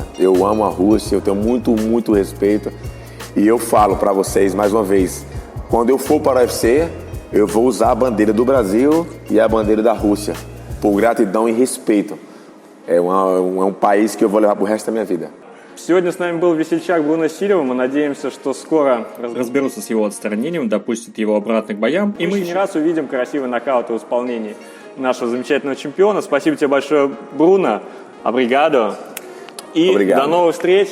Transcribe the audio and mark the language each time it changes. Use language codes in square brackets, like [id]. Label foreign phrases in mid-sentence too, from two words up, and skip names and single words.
[pt] Eu amo a Rússia, eu tenho muito respeito. E eu falo para vocês mais uma vez, quando eu for para o UFC, eu vou usar a bandeira do Brasil e a bandeira da Rússia, por gratidão e respeito. É um país que eu vou levar pro resto da minha vida. [ru] Сегодня с нами был весельчак Бруно Сильва. Мы надеемся, что скоро разберутся с его отстранением, допустят его обратно к боям. И мы еще не раз увидим красивый нокаут в исполнении нашего замечательного чемпиона. Спасибо тебе большое, Бруно. Обригадо. И до новых встреч.